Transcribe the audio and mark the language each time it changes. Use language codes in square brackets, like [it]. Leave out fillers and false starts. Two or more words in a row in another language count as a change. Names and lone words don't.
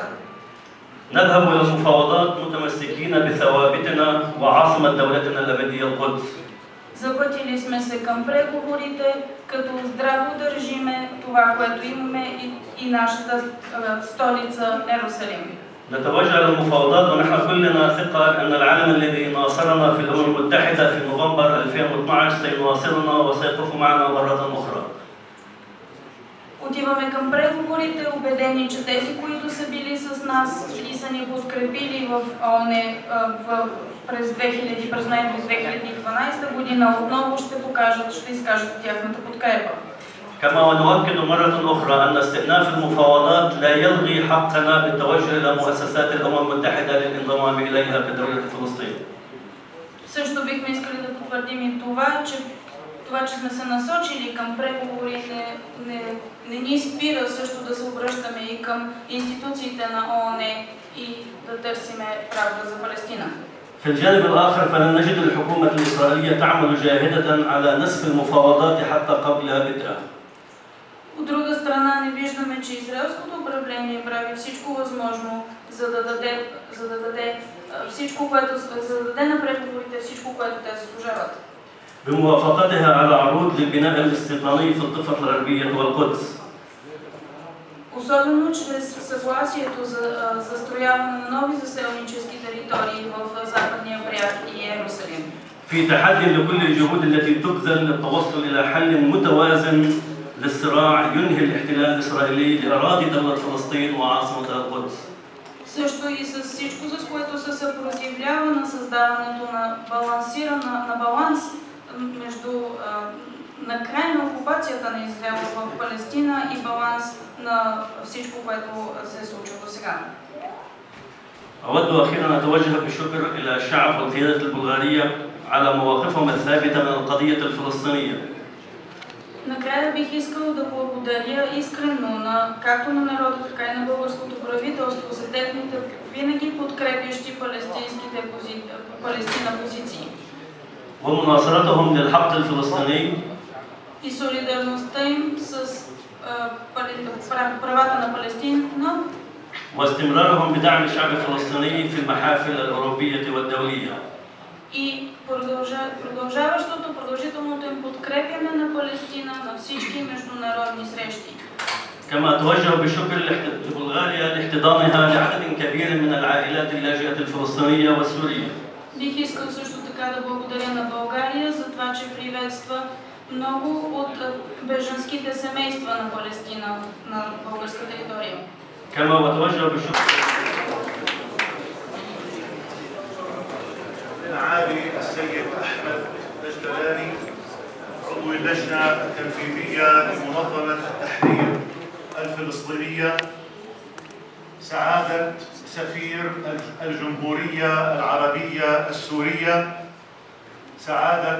[ar] نذهب إلى المفاوضات متمسكين بثوابتنا وعاصمة دولتنا الأبدية القدس. [bg] Запътили сме се към преговорите, като здраво държиме това, което имаме и нашата столица Йерусалим. [ar] نتوجه إلى المفاوضات ونحن كلنا ثقة أن العالم الذي ناصرنا في الأمم المتحدة في نوفمبر 2012 سيناصرنا وسيقف معنا مرة أخرى. [bg] Отиваме към преговорите, убедени, че тези, които са били с нас и са ни подкрепили в ООН през ноември 2012 година, отново ще изкажат тяхната подкрепа. [ar] كما ونؤكد مرة أخرى أن استئناف المفاوضات لا يلغي حقنا بالتوجه إلى مؤسسات الأمم المتحدة للانضمام إليها كدولة فلسطين. [bg] Също бихме искали да потвърдим и това, че сме се насочили към преговори не ни спира също да се обръщаме и към институциите на ООН и да търсиме правда за Палестина. [ar] في الجانب الآخر فلن نجد الحكومة الإسرائيلية تعمل جاهدة على نسف المفاوضات حتى قبل بدءها. [bg] От друга страна не виждаме, че израелското управление прави всичко възможно, за да даде на преговорите всичко, което те заслужават. [ar] بموافقتها على عروض للبناء الاستيطاني في الضفة الغربية والقدس. [bg] Особено чрез съгласието за застрояване на нови заселнически територии в Западния бряг и Йерусалим. [ar] في تحدي لكل الجهود التي تبذل للتوصل إلى حل متوازن للصراع ينهي الاحتلال الإسرائيلي لأراضي دولة فلسطين وعاصمتها القدس. [bg] Също и с всичко, с което се съпротивлява на създаването на баланс между на край на окупацията на Израел в Палестина и баланс на всичко, което се случва до сега. [ar] أود أخيرا أن أتوجه بالشكر إلى الشعب والقيادة البلغارية على مواقفهم الثابتة من القضية الفلسطينية. [bg] Накрая бих искал да благодаря искрено както на народа, така и на българското правителство за техните винаги подкрепящи Палестина позиции. [ar] ومناصرتهم للحق الفلسطيني [bg] И солидарността им с правата на Палестина. [ar] واستمرارهم بدعم الشعب الفلسطيني في المحافل الأوروبية والدولية. [bg] И продължителното им подкрепяне на Палестина на всички международни срещи. [ar] كما أتوجه بالشكر لبلغاريا لاحتضانها لعدد كبير من العائلات اللاجئة الفلسطينية والسورية. [bg] Бих искал също така да благодаря на България за това, че приветства много от бежанските семейства на Палестина на българска територия. [ar] كما أتوجه بالشكر معالي السيد أحمد دجلاني عضو اللجنة التنفيذية لمنظمة التحرير الفلسطينية، سعادة سفير الجمهورية العربية السورية، سعادة